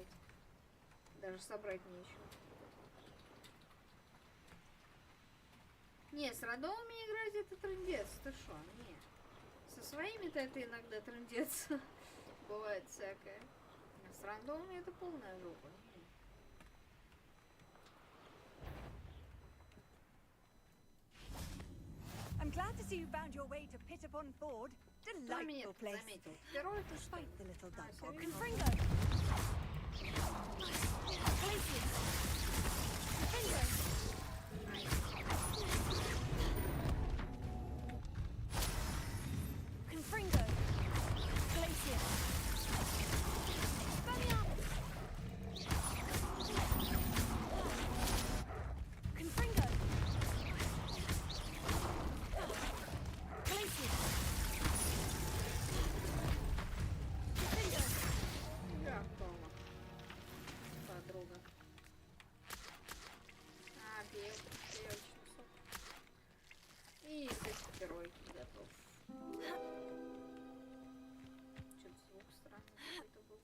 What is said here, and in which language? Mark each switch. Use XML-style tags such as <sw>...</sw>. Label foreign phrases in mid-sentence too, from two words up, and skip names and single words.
<ru>Даже собрать нечего. Не, с рандомами играть это трындец. Ты шо? Не. Со своими-то это иногда трындец. Бывает всякое. А с рандомами это полная жопа.</ru> <en>I'm glad to see you found your way to Pit upon Ford. Delightful place. Despite the little dog. Confringo. Glacius. Confringo. Confringo. Glacius. Spanialis. Confringo. Glacius. Confringo.</en> <ru>Да, Тома. Подруга. Пей очень сок. И герой готов. Что-то звук странный какой-то был.</ru>